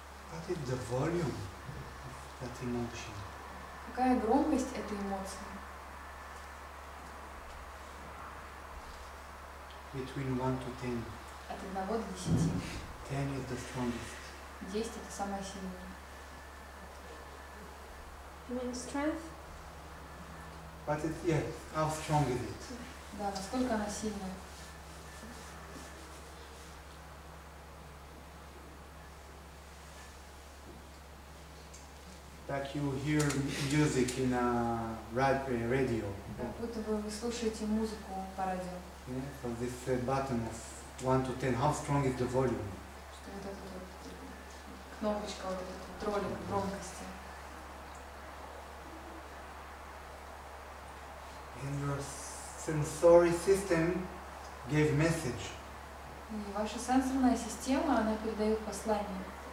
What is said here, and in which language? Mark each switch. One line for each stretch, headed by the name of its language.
English: What is the volume of that emotion?
Russian: Какая громкость этой эмоции?
English: Between 1 to 10.
Russian: От 1 до 10.
English: 10 is the strongest.
Russian: 10 это самое сильное.
English: You mean strength? But it, yeah, how strong is it?
Russian: Да, насколько она сильная.
English: Like you hear music in a radio.
Russian: Как будто бы вы слушаете музыку по радио.
English: Yeah, so this button of 1 to 10, how strong is the volume?
Russian: Что вот эта вот кнопочка, вот этот вот ролик громкости.
English: And your sensory system gave message.
Russian: И ваша сенсорная система, она передает послание.